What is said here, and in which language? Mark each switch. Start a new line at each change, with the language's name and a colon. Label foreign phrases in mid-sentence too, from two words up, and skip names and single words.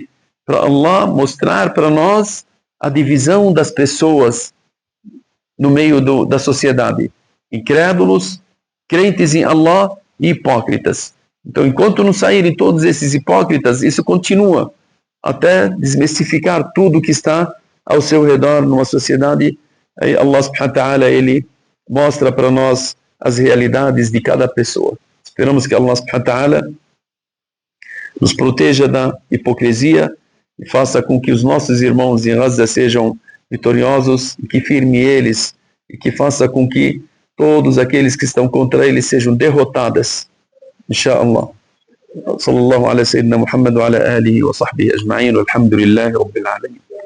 Portuguese: Para Allah mostrar para nós a divisão das pessoas no meio da sociedade. Incrédulos, crentes em Allah e hipócritas. Então, enquanto não saírem todos esses hipócritas, isso continua até desmistificar tudo que está ao seu redor numa sociedade. Aí Allah
Arabic: سبحانه وتعالى,
Portuguese: ele mostra para nós as realidades de cada pessoa. Esperamos que Allah
Arabic: سبحانه وتعالى
Portuguese: nos proteja da hipocrisia e faça com que os nossos irmãos em Gaza sejam vitoriosos, e que firme eles, e que faça com que todos aqueles que estão contra eles sejam derrotados. Inshallah.
Arabic: صلى الله على سيدنا محمد وعلى آله وصحبه أجمعين، والحمد لله رب العالمين.